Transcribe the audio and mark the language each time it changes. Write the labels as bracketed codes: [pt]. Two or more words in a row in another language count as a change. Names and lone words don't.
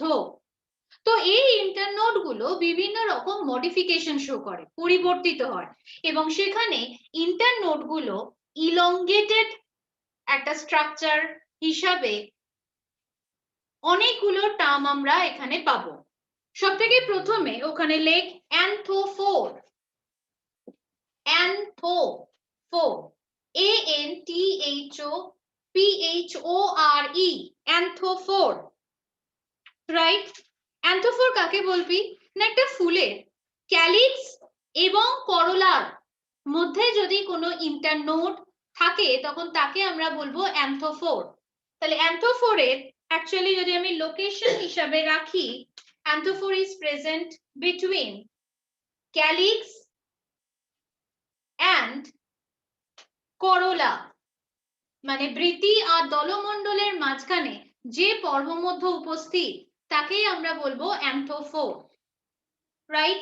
[bn] তো এই ইন্টারনোড গুলো বিভিন্ন রকম মডিফিকেশন শো করে, পরিবর্তিত হয়, এবং সেখানে ইন্টারনোড গুলো ইলংগেটেড একটা স্ট্রাকচার হিসাবে অনেকগুলো টার্ম আমরা এখানে পাবো। সবথেকে প্রথমে ওখানে লেখ অ্যান্থোফোর, অ্যান্থোফোর, [en] A-N-T-H-O-P-H-O-R-E, [bn] অ্যান্থোফোর, রাইট? অ্যান্থোফোর কাকে বলবি না, একটা ফুলের ক্যালিক্স এবং করোলার মধ্যে যদি কোনো ইন্টারনোড থাকে তখন তাকে আমরা বলবো অ্যান্থোফোর। তাহলে অ্যান্থোফোরের অ্যাকচুয়ালি যদি আমি লোকেশন হিসাবে রাখি, [en] anthophore is present between calyx and corolla, [bn] মানে বৃতি আর দলমণ্ডলের মাঝখানে যে পর্বমধ্য উপস্থিত তাকেই আমরা বলবো অ্যান্থোফোর, রাইট?